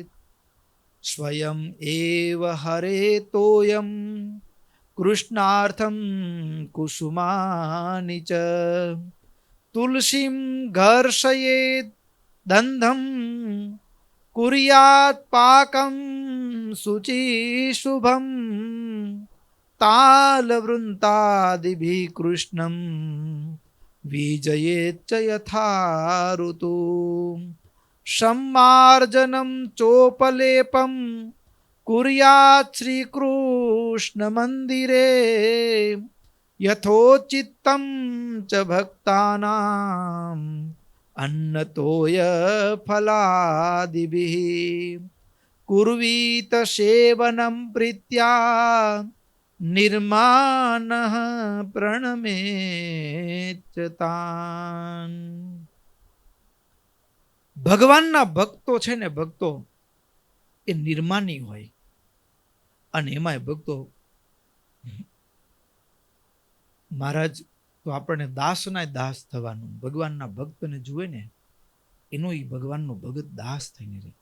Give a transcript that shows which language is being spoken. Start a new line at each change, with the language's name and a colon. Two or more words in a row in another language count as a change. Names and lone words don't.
Sanskrit: સ્વયં એવ હરે તોયમ કૃષ્ણાર્થમ કુસુમાની ચ તુલસીમ ઘર્ષયેત દંધમ કુર્યાત પાકમ શુચિ શુભમ તાલવૃંતાદિભિ કૃષ્ણમ વિજયેત યથા ઋતુ सम्मार्जनं चोपलेपं कुर्यात् श्रीकृष्ण मंदिरे यथोचित्तं च भक्तानां अन्नतोय फलादिभिः कुर्वीत सेवनं प्रीत्या निर्माणः प्रणमेच्यतान्.
Gujarati: ભગવાનના ભક્તો છે ને, ભક્તો એ નિર્માની હોય, અને એમાંય ભક્તો મહારાજ તો આપણને દાસના દાસ થવાનું, ભગવાનના ભક્તને જુએ ને એનો એ ભગવાનનો ભગત દાસ થઈને રહે.